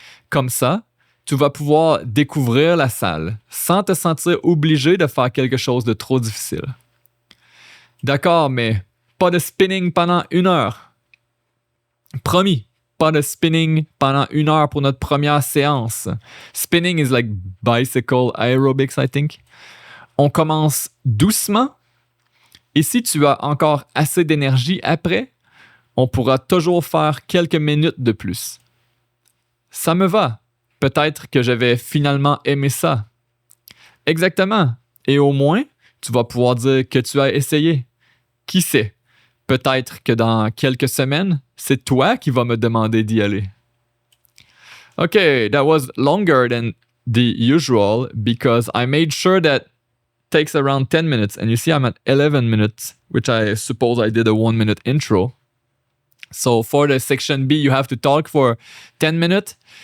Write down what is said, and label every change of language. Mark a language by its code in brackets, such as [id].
[fr] Comme ça, tu vas pouvoir découvrir la salle sans te sentir obligé de faire quelque chose de trop difficile. D'accord, mais pas de spinning pendant 1 heure. Promis, pas de spinning pendant 1 heure pour notre première séance. [en] Spinning is like bicycle aerobics, I think. [fr] On commence doucement et si tu as encore assez d'énergie après, on pourra toujours faire quelques minutes de plus. Ça me va. Peut-être que je vais finalement aimer ça. Exactement. Et au moins, tu vas pouvoir dire que tu as essayé. Qui sait? Peut-être que dans quelques semaines, c'est toi qui vas me demander d'y aller. [en] Okay, that was longer than the usual because I made sure that takes around 10 minutes. And you see I'm at 11 minutes, which I suppose I did a 1-minute intro. So for the section B, you have to talk for 10 minutes.